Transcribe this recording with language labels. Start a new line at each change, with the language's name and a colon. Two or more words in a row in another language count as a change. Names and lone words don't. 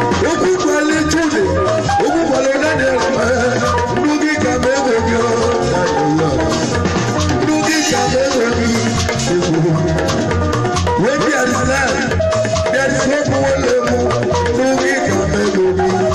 Igbo: Okwu kwale Jude, okwu kwale Daniel, eh, ndị gị ka m ebe gị, oh, ndị gị ka m ebe gị.
English: When there is life, there is hope for one level,
Igbo: ndị gị ka m ebe gị.